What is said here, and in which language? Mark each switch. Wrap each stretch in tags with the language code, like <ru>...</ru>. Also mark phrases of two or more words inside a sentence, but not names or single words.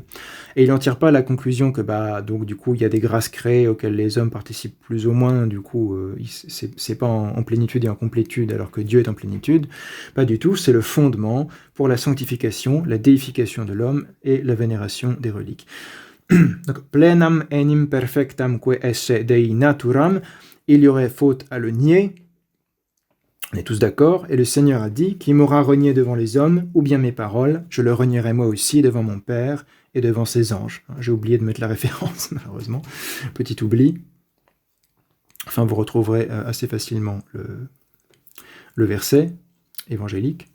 <fr>Et il n'en tire pas la conclusion que, donc, du coup, il y a des grâces créées auxquelles les hommes participent plus ou moins, du coup, c'est pas en plénitude et en complétude, alors que Dieu est en plénitude. Pas du tout, c'est le fondement pour la sanctification, la déification de l'homme et la vénération des reliques. Donc,</fr> <la>plenam enim perfectam que esse Dei naturam,</la> <fr>il y aurait faute à le nier. On est tous d'accord, et le Seigneur a dit « Qui m'aura renié devant les hommes, ou bien mes paroles, je le renierai moi aussi devant mon Père et devant ses anges. » J'ai oublié de mettre la référence, malheureusement. Petit oubli. Enfin, vous retrouverez assez facilement le verset évangélique.</fr>